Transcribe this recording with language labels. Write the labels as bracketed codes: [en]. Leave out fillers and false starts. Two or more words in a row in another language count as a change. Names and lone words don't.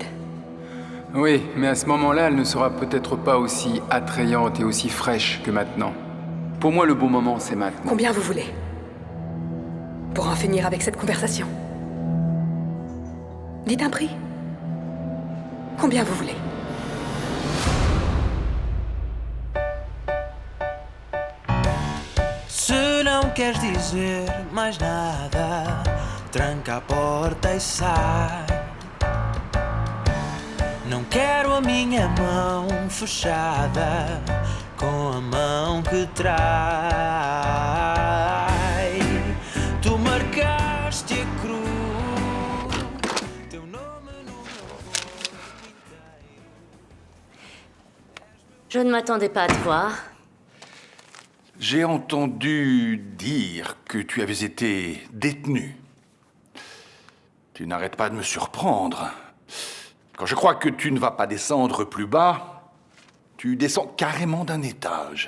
[fr] Oui, mais à ce moment-là, elle ne sera peut-être pas aussi attrayante et aussi fraîche que maintenant. Pour moi, le bon moment, c'est maintenant. Combien vous voulez? Pour en finir avec cette conversation. Dites un prix. Combien vous voulez? [pt] Se não queres dizer mais nada, tranca a porta e sai. Não quero a minha mão fechada com a mão que trai. Tu marcaste a cruz, teu nome no meu. [fr] Je ne m'attendais pas à te voir. J'ai entendu dire que tu avais été détenu. Tu n'arrêtes pas de me surprendre. Quand je crois que tu ne vas pas descendre plus bas, tu descends carrément d'un étage.